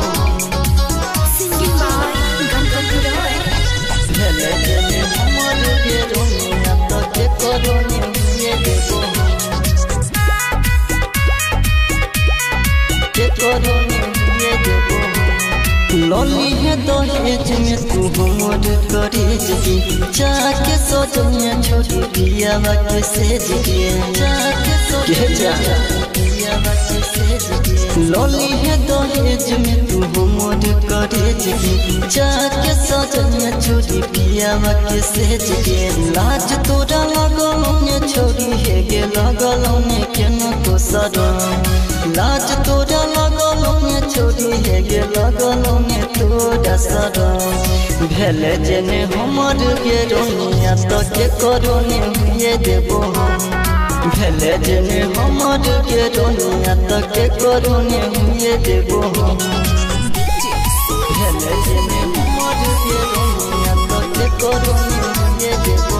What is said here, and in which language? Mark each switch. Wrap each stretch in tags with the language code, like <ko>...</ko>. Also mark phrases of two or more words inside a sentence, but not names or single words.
<en>Singing by Ganpati Roy.</en> <mai>भेले जेने हमर के रोनिया तो के करो ने हुए देबो के करो ने हुए देबो लॉली है दहेज में तू हमर करेज की जाके सोचनिया छोड़ी पिया के सेज के जाके सोचनिया पिया के सेज के लॉली है दहेज में तू हमर करेज की जाके सोचनिया छोड़ी पिया के सेज के लाज तोरा लगलो ने छोड़ी है गे लगलो ने केना को सदम लाज तोरा लगलो ने छोड़ी है गे लगलो ने तोरा सदम भेले जेने हमर के रोनिया तो के करो ने हुए देबो हम भेले जेने हमर के रोनिया तो के करो ने हुए देबो हम भेले जेने हमर के रोनिया तो के करो ने हुए देबो</mai>